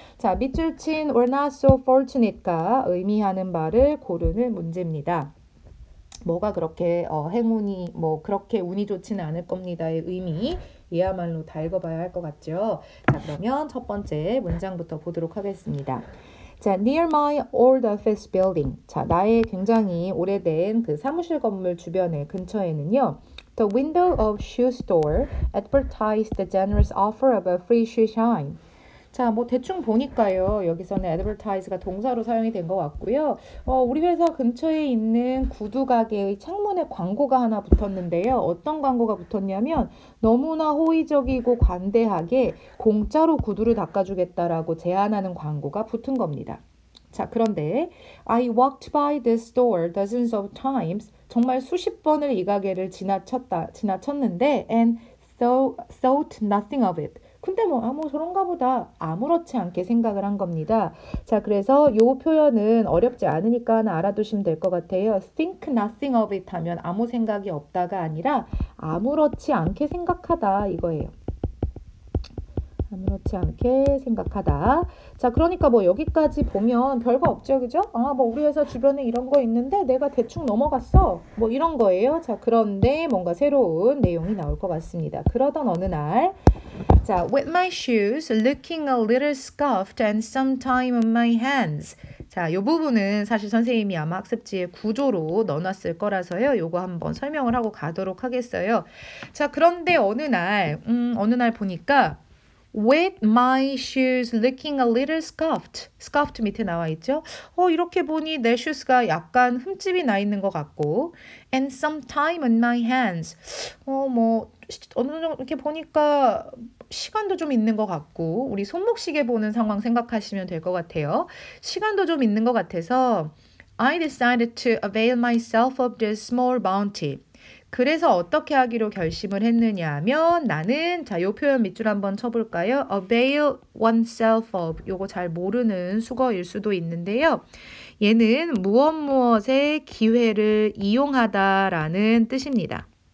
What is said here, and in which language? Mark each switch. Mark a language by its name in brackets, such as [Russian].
[Korean] 자, 밑줄 친 [English] we're not so fortunate [Korean] 가 의미하는 바를 고르는 문제입니다. 뭐가 그렇게 행운이 그렇게 운이 좋지는 않을 겁니다의 의미 이야말로 다 읽어봐야 할 것 같죠. 자, 그러면 첫 번째 문장부터 보도록 하겠습니다. [English] 자, near my old office building. [Korean] 자, 나의 굉장히 오래된 그 사무실 건물 주변에 근처에는요. [English] The window of shoe store advertised the generous offer of a free shoe shine. [Korean] 자, 뭐 대충 보니까요. 여기서는 advertise가 동사로 사용이 된 것 같고요. 우리 회사 근처에 있는 구두 가게의 창문에 광고가 하나 붙었는데요. 어떤 광고가 붙었냐면 너무나 호의적이고 관대하게 공짜로 구두를 닦아주겠다라고 제안하는 광고가 붙은 겁니다. 자, 그런데 [English] I walked by this store dozens of times. [Korean] 정말 수십 번을 이 가게를 지나쳤는데 [English] and thought nothing of it. [Korean] 근데 저런가 보다 아무렇지 않게 생각을 한 겁니다. 자, 그래서 이 표현은 어렵지 않으니까 하나 알아두시면 될 것 같아요. [English] think nothing of it [Korean] 하면 아무 생각이 없다가 아니라 아무렇지 않게 생각하다 이거예요. 아무렇지 않게 생각하다. 자, 그러니까 뭐 여기까지 보면 별거 없죠, 그죠? 아, 뭐 우리 회사 주변에 이런 거 있는데 내가 대충 넘어갔어. 뭐 이런 거예요. 자, 그런데 뭔가 새로운 내용이 나올 것 같습니다. 그러던 어느 날, [English] 자, with my shoes looking a little scuffed and some time on my hands. [Korean] 자, 이 부분은 사실 선생님이 아마 학습지에 구조로 넣어놨을 거라서요. 요거 한번 설명을 하고 가도록 하겠어요. 자, 그런데 어느 날 보니까 [English] with my shoes looking a little scuffed. [Korean] scuffed 밑에 나와 있죠? 이렇게 보니 내 슈즈가 약간 흠집이 나 있는 것 같고 [English] and some time on my hands. [Korean] 뭐 어느 정도 이렇게 보니까 시간도 좀 있는 것 같고 우리 손목시계 보는 상황 생각하시면 될 것 같아요. 시간도 좀 있는 것 같아서 [English] I decided to avail myself of this small bounty. [Korean] 그래서 어떻게 하기로 결심을 했느냐 하면 나는 자, 요 표현 밑줄 한번 쳐볼까요? [English] avail oneself of [Korean] 요거 잘 모르는 수거일 수도 있는데요. 얘는 무엇의 기회를 이용하다라는 뜻입니다.